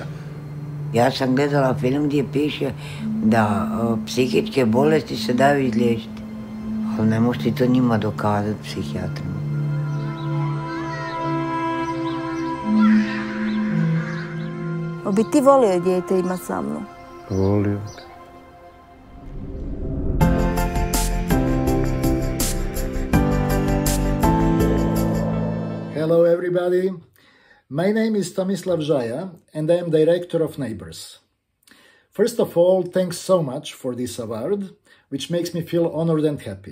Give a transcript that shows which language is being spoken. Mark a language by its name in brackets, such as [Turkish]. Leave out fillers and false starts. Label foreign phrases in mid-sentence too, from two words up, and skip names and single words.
[Croatian] Ja sam gledala film gdje piše da psihičke bolesti se daju izliječiti. Ali ne možete to njima dokazati, psihijatrima. Bi ti volio dijete imat sa mnom? Volio. [English] Hello everybody. My name is Tomislav Žaja and I am director of Neighbors. First of all, thanks so much for this award, which makes me feel honored and happy.